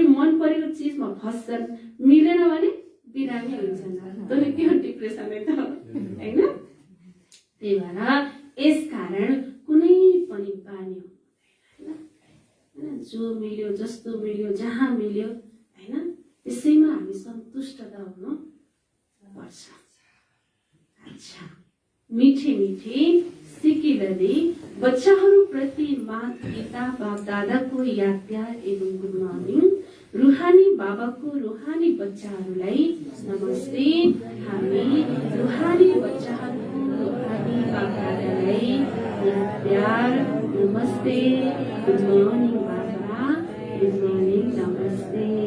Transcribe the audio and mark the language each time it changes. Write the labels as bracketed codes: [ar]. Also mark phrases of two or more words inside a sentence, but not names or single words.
[ne] मन परेको चिजमा फस्छन् मिलेन भने बिरामी हुन्छन् तर के हो डिप्रेसन त हैन त्यही भएर यस कारण कुनै पनि बानी हुँदैन जो मिल्यो जस्तो मिल्यो जहाँ मिल्यो हैन त्यसैमा हामी सन्तुष्ट त हुनु पर्छ [hi] अच्छा मीठे मीठे [ne] सिकिरहँदै बच्चाहरूप्रति माता पिता बाप दादाको [hi] याद प्यार एवं [en] good morning [ne] रुहानी बाबाको रुहानी बच्चाहरूलाई नमस्ते हामी रुहानी बच्चाहरूको रुहानी बाप दादालाई [hi] याद प्यार [ne] नमस्ते [en] good morning baba good morning [ne] नमस्ते